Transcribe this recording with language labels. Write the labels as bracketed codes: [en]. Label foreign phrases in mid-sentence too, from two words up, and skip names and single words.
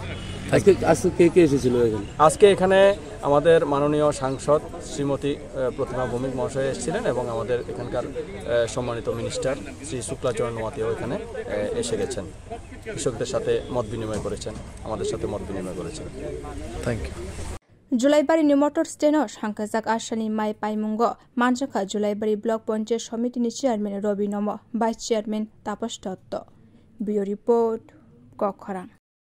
[bn] আজকে এখানে আমাদের মাননীয় সাংসদ শ্রীমতী প্রতিমা ভৌমিক মহাশয় এসেছিলেন এবং আমাদের এখানকার সম্মানিত মিনিস্টার শ্রী শুক্লা চরণ ওয়াতিও এখানে এসে গেছেন কৃষকদের সাথে মত বিনিময় করেছেন আমাদের সাথে মত বিনিময় করেছেন। [en] Thank you. [trp] Julaibari ni motor steno sangkajak asani mai paimungo manjakha Julaibari Block Panchayat Samitini Chairman Robi Nomo Vice Chairman Tapas Dotto [en] Bureau Report [trp] Kokharang।